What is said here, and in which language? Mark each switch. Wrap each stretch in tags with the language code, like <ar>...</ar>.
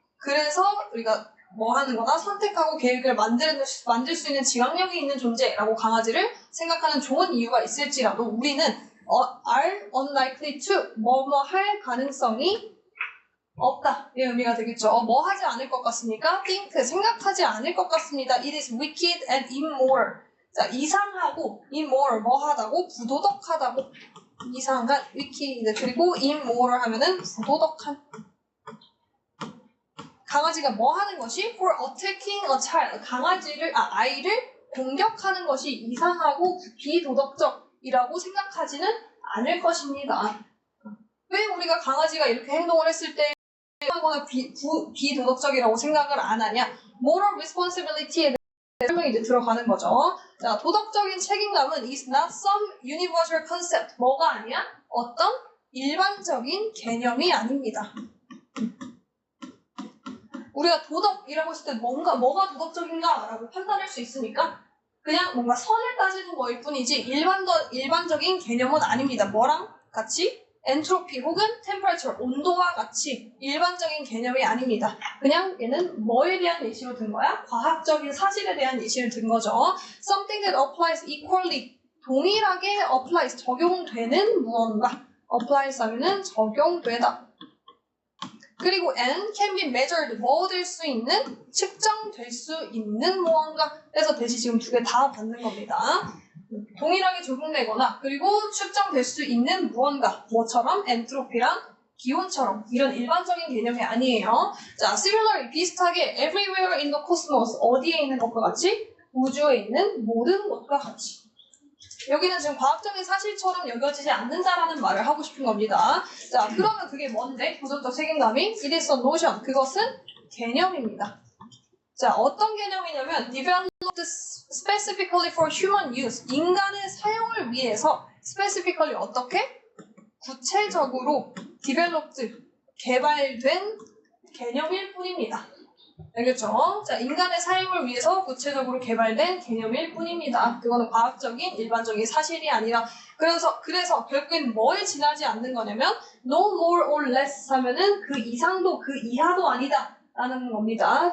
<ko>그래서 우리가 뭐 하는 거다? 선택하고 계획을 만들 수 있는 지각력이 있는 존재라고 강아지를 생각하는 좋은 이유가 있을지라도 우리는</ko> <en>are unlikely to</en> <ko>뭐뭐 할 가능성이 없다. 이 의미가 되겠죠. 뭐 하지 않을 것 같습니까? think, 생각하지 않을 것 같습니다.</ko> <en>It is wicked and immoral.</en> <ko>자, 이상하고 immoral, 뭐 하다고? 부도덕하다고. 이상한, wicked, 그리고 immoral 하면은 부도덕한. 강아지가 뭐 하는 것이?</ko> <en>For attacking a child.</en> <ko>아이를 공격하는 것이 이상하고 비도덕적이라고 생각하지는 않을 것입니다. 왜 우리가 강아지가 이렇게 행동을 했을 때 하거나 비도덕적이라고 생각을 안 하냐? Moral responsibility에 대해 설명이 이제 들어가는 거죠. 자, 도덕적인 책임감은</ko> <en>is not some universal concept.</en> <ko>뭐가 아니야? 어떤 일반적인 개념이 아닙니다. 우리가 도덕이라고 했을 때 뭐가 도덕적인가라고 판단할 수 있으니까 그냥 뭔가 선을 따지는 거일 뿐이지 일반적인 개념은 아닙니다. 뭐랑 같이? 엔트로피 혹은 템퍼레처, 온도와 같이 일반적인 개념이 아닙니다. 그냥 얘는 뭐에 대한 예시로 든 거야? 과학적인 사실에 대한 예시를 든 거죠.</ko> <en>Something that applies equally,</en> <ko>동일하게</ko> <en>applies,</en> <ko>적용되는 무언가. applies 하면은 적용되다. 그리고</ko> <en>and can be measured,</en> <ko>뭐될 수 있는, 측정될 수 있는 무언가. 그래서 대시 지금 두 개 다 받는 겁니다. 동일하게 적용되거나 그리고 측정될 수 있는 무언가. 뭐처럼? 엔트로피랑 기온처럼. 이런 일반적인 개념이 아니에요. 자, similarly, 비슷하게</ko> <en>everywhere in the cosmos,</en> <ko>어디에 있는 것과 같이? 우주에 있는 모든 것과 같이. 여기는 지금 과학적인 사실처럼 여겨지지 않는다라는 말을 하고 싶은 겁니다. 자, 그러면 그게 뭔데? 도덕적 책임감이?</ko> <en>It is a notion.</en> <ko>그것은 개념입니다. 자, 어떤 개념이냐면</ko> <en>developed specifically for human use.</en> <ko>인간의 사용을 위해서 specifically 어떻게? 구체적으로 developed, 개발된 개념일 뿐입니다. 알겠죠? 자, 인간의 사용을 위해서 구체적으로 개발된 개념일 뿐입니다. 그거는 과학적인 일반적인 사실이 아니라 그래서 결국엔 뭐에 지나지 않는 거냐면</ko> <en>no more or less</en> <ko>하면은 그 이상도 그 이하도 아니다 라는 겁니다.</ko>